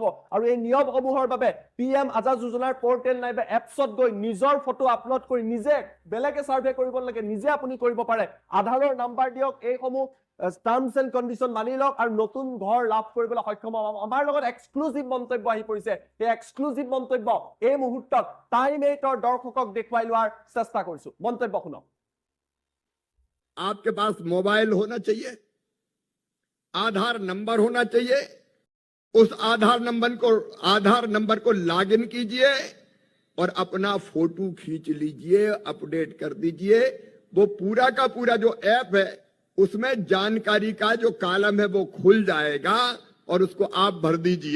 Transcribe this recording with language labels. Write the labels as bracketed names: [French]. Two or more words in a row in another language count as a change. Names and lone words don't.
[Assamese] আৰু এই নিয়মসমূহৰ বাবে PM আৱাস যোজনাৰ পৰ্টেল নাইবা এপছত গৈ নিজৰ ফটো আপলোড কৰি, নিজে বেলেগে সাৰ্ভে কৰিব নালাগে, নিজে আপুনি কৰিব পাৰে। আধাৰৰ নাম্বাৰ দিয়ক, এইসমূহ [English] terms and condition [Assamese] মানি লওক, আৰু নতুন ঘৰ লাভ কৰিবলৈ সক্ষম হ'ব। আমাৰ লগত এক্সক্লুচিভ মন্তব্য আহি পৰিছে। এই এক্সক্লুচিভ মন্তব্য এই মুহূৰ্তত টাইম 8ৰ দৰ্শকক দেখুৱাই লোৱাৰ চেষ্টা কৰিছো। মন্তব্য শুনক। [Hindi] आपके पास मोबाइल होना चाहिए, आधार नंबर होना चाहिए। उस आधार नंबर को लॉगिन कीजिए और अपना फोटो खींच लीजिए, अपडेट कर दीजिए। वो पूरा का पूरा जो ऐप है, उसमें जानकारी का जो कॉलम है वो खुल जाएगा, और उसको आप भर दीजिए।